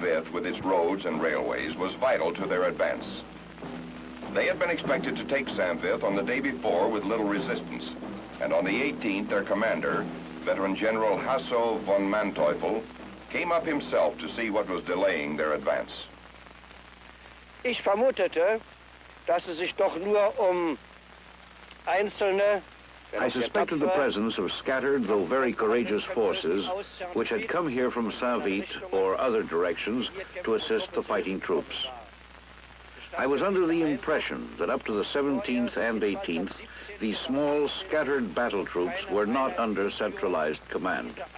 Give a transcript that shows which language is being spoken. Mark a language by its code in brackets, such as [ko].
[en] Vith with its roads and railways was vital to their advance. They had been expected to take St. Vith on the day before with little resistance, and on the 18th, their commander, veteran General Hasso von Manteuffel, came up himself to see what was delaying their advance. [de] Ich vermutete, dass es sich doch nur einzelne. [en] I suspected the presence of scattered, though very courageous forces, which had come here from Saint-Vith or other directions to assist the fighting troops. I was under the impression that up to the 17th and 18th, these small, scattered battle troops were not under centralized command.